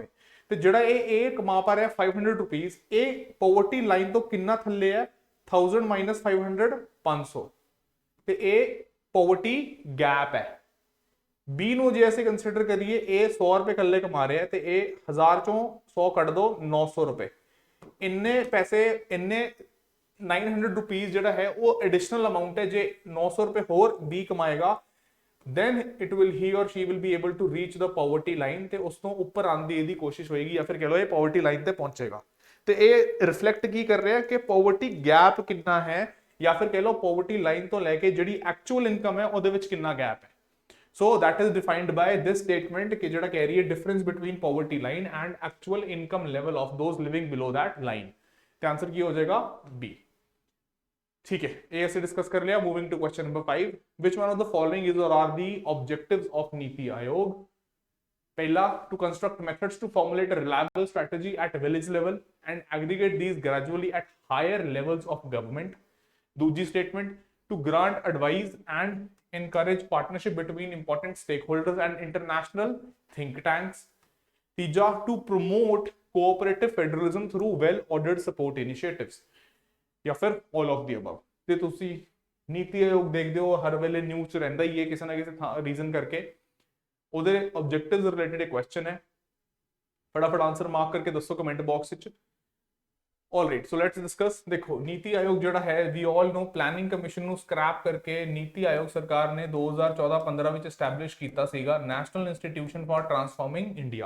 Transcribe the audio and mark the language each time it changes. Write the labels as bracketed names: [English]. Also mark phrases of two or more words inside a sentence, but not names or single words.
[Punjabi] ਤੇ ਜਿਹੜਾ ਇਹ ਕਮਾ ਪਾ ਰਿਹਾ 500 ਰੁਪੀਸ, ਇਹ [English] poverty line [Punjabi] ਤੋਂ ਕਿੰਨਾ ਥੱਲੇ ਹੈ, 1000 ਮਾਈਨਸ 500 500, ਤੇ ਇਹ [English] poverty gap [Punjabi] ਹੈ। ਬੀ ਨੂੰ ਜੇ ਅਸੀਂ ਕੰਸੀਡਰ ਕਰੀਏ, ਇਹ 100 ਰੁਪਏ ਕੱਲੇ ਕਮਾ ਰਿਹਾ ਤੇ ਇਹ 1000 ਚੋਂ 100 ਕੱਢ ਦੋ 900 ਰੁਪਏ, ਇੰਨੇ ਪੈਸੇ, ਇੰਨੇ 900 ਰੁਪੀਸ ਜਿਹੜਾ ਹੈ ਉਹ [English] additional amount [Punjabi] ਹੈ। ਜੇ 900 ਰੁਪਏ ਹੋਰ ਬੀ ਕਮਾਏਗਾ, [English] then it will, he or she will be able to reach the poverty line, [Punjabi] ਤੇ ਉਸ ਤੋਂ ਉੱਪਰ ਆਉਣ ਦੀ ਇਹਦੀ ਕੋਸ਼ਿਸ਼ ਹੋਏਗੀ, ਜਾਂ ਫਿਰ ਕਹ ਲਓ ਇਹ [English] poverty line [Punjabi] ਤੇ ਪਹੁੰਚੇਗਾ। ਤੇ ਇਹ ਰਿਫਲੈਕਟ ਕੀ ਕਰ ਰਿਹਾ ਕਿ [English] poverty gap [Punjabi] ਕਿੰਨਾ ਹੈ, ਜਾਂ ਫਿਰ ਕਹ ਲਓ [English] poverty line [Punjabi] ਤੋਂ ਲੈ ਕੇ ਜਿਹੜੀ [English] actual income [Punjabi] ਹੈ ਉਹਦੇ ਵਿੱਚ ਕਿੰਨਾ ਗੈਪ ਹੈ। [English] ਸੋ that is defined by this statement [Punjabi] ਕਿ ਜਿਹੜਾ ਕਹਿ ਰਹੀ ਹੈ [English] difference between poverty line and actual income level of those living below that line। [Punjabi] ਤੇ ਆਂਸਰ ਕੀ ਹੋ ਜਾਏਗਾ, ਬੀ। [Hindi] ठीक है, ये ऐसे डिस्कस कर लिया। [English] Moving to question number 5, which one of the following is or are the objectives of नीति आयोग? [Hindi] पहला, [English] To construct methods to formulate a reliable strategy at village level and aggregate these gradually at higher levels of government। दूसरी स्टेटमेंट, टू grant advice and encourage partnership between important stakeholders and international think tanks। तीसरा, to promote cooperative federalism through well ordered support initiatives। [Hindi] या फिर [English] all of the above। [Punjabi] ਤੇ ਤੁਸੀਂ ਨੀਤੀ ਆਯੋਗ ਦੇਖਦੇ ਹੋ ਹਰ ਵੇਲੇ ਨਿਊਜ਼ 'ਚ ਰਹਿੰਦਾ ਹੀ ਹੈ ਕਿਸੇ ਨਾ ਕਿਸੇ ਰੀਜ਼ਨ ਕਰਕੇ, ਉਹਦੇ [English] objectives related [Punjabi] ਇੱਕ ਕੁਐਸਚਨ ਹੈ, ਫਟਾਫਟ [English] answer mark [Punjabi] ਕਰਕੇ ਦੱਸੋ [English] comment box [Punjabi] ਵਿੱਚ। [English] Alright, so let's discuss. [Punjabi] ਦੇਖੋ ਨੀਤੀ ਆਯੋਗ ਜਿਹੜਾ ਹੈ, [English] We all know Planning Commission [Punjabi] ਨੂੰ ਸਕ੍ਰੈਪ ਕਰਕੇ ਨੀਤੀ ਆਯੋਗ ਸਰਕਾਰ ਨੇ 2014-15 ਵਿੱਚ ਐਸਟੈਬਲਿਸ਼ ਕੀਤਾ ਸੀਗਾ, ਨੈਸ਼ਨਲ ਇੰਸਟੀਟਿਊਸ਼ਨ ਫਾਰ ਟਰਾਂਸਫਾਰਮਿੰਗ ਇੰਡੀਆ।